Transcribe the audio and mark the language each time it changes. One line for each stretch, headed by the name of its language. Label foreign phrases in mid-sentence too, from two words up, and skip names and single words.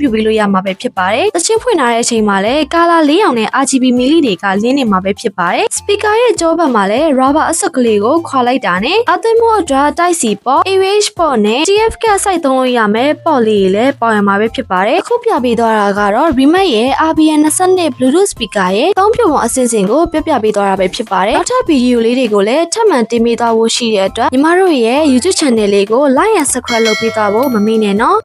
Burmese: ပြုပေးလို့ရမှာပဲဖြစ်ပါတယ်တချင်းဖွင့်ထားတဲ့အချိန်မှာလည်း color 4ရောင်နဲ့ RGB မီလီတွေကလင်းနေမှာပဲဖြစ်ပါတယ် speaker ရဲ့ကြောဘက်မှာလည်း rubber အစွပ်ကလေးကိုခွာလိုက်တာနဲ့အသင်းမို့အတွက်
English: Type C port AVH port
Burmese: နဲ့ TF ကစိုက်သုံးလို့ရမယ် port လေးတွေလည်းပါဝင်မှာပဲဖြစ်ပါတယ်အခုပြပေးသွားတာကတော့ Remote ရဲ့ RBN 20
English: Bluetooth speaker
Burmese: ရဲ့သုံးပြုပုံအစစ်အစဉ်ကိုပြပေးသွားတာပဲဖြစ်ပါတယ်နောက်ထပ်ဗီဒီယိုလေးတွေကိုလည်းထပ်မံတင်ပေးသွားဖို့ရှိတဲ့အတွက်ညီမတို့ရဲ့ YouTube channel လေးကို
English: like and subscribe
Burmese: လုပ်ပေးသွားဖို့မမေ့နဲ့နော်